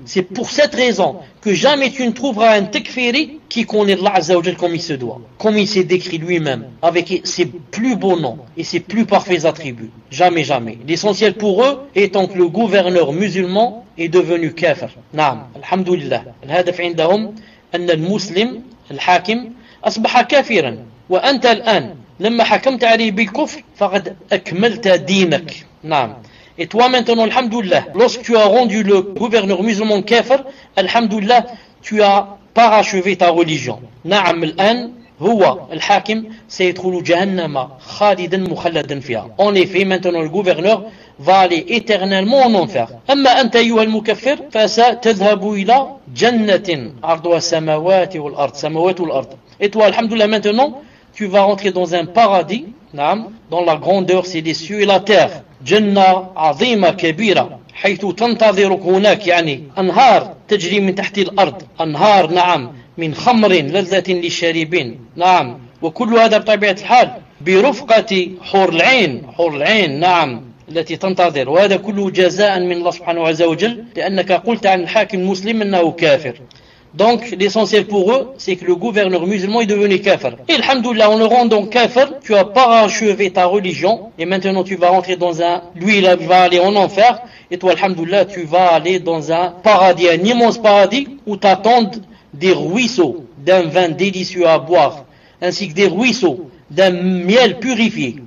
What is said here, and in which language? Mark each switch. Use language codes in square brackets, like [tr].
[fr] C'est pour cette raison que jamais tu ne trouveras un takfiri qui connaît Allah Azza wa Jal comme il se doit, comme il s'est décrit lui-même, avec ses plus beaux noms et ses plus parfaits attributs. Jamais, jamais. L'essentiel pour eux étant que le gouverneur musulman est devenu kafir. [ar] Naam, alhamdoulilah. Al-hadaf indahum. أن المسلم الحاكم أصبح كافرا وأنت الآن لما حكمت عليه بالكفر فقد أكملت دينك. [fr] نعم. Et toi maintenant, alhamdoulilah, lorsque tu as rendu le gouverneur musulman kafir, alhamdoulilah, tu as parachevé ta religion. [ar] نعم الآن هو الحاكم سيدخل جهنم خالدا مخلدا فيها. [fr] En effet, maintenant le gouverneur va aller éternellement en enfer. [ar] أما أنت أيها المكفر فستذهب إلى جنة أرضها السماوات والأرض سماوات والأرض. [fr] Et toi, alhamdoulilah, maintenant tu vas rentrer dans un paradis, نعم, dans la grandeur, c'est des cieux et la terre. [ar] جنة عظيمة كبيرة حيث تنتظرك هناك يعني أنهار تجري من تحت الأرض أنهار نعم من خمر لذة للشاربين نعم وكل هذا بطبيعة الحال برفقة حور العين نعم التي تنتظر وهذا كله جزاء من الله سبحانه عز وجل لأنك قلت عن الحاكم المسلم أنه كافر. [fr] Donc l'essentiel pour eux, c'est que le gouverneur musulman est devenu kafir. Et alhamdoulilah, en le rendant kafir, tu as parachevé ta religion. Et maintenant tu vas rentrer dans un... Lui, il va aller en enfer. Et toi, alhamdoulilah, tu vas aller dans un paradis, un immense paradis, où t'attendent des ruisseaux d'un vin délicieux à boire, ainsi que des ruisseaux d'un miel purifié.